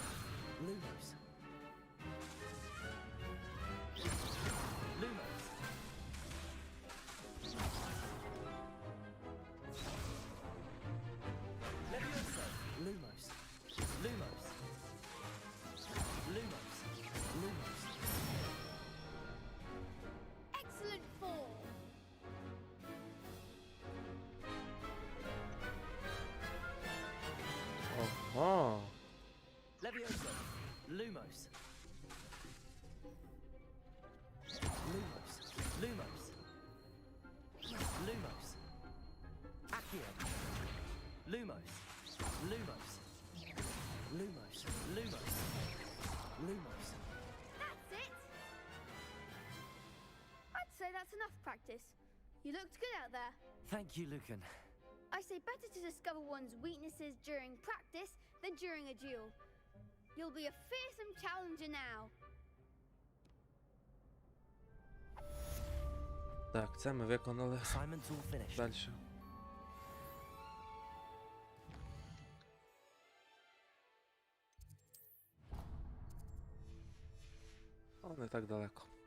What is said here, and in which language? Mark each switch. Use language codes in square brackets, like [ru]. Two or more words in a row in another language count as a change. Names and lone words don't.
[en] Lumos. Lumos. Levioso. Lumos. Lumos. Lumos. Lumos. Excellent form. Ага. Levioso. Lumos. Lumos. Lumos. Lumos. Accio. Lumos. Lumos. Lumos. Lumos. Lumos. That's it. I'd say that's enough practice. You looked good out there. Thank you, Lucan. I say better to discover one's weaknesses during practice than during a duel. You'll be a fearsome challenger now. [uk] Так, це ми виконали. [en] Assignment's all finished. [ru] Дальше. О, не так далеко.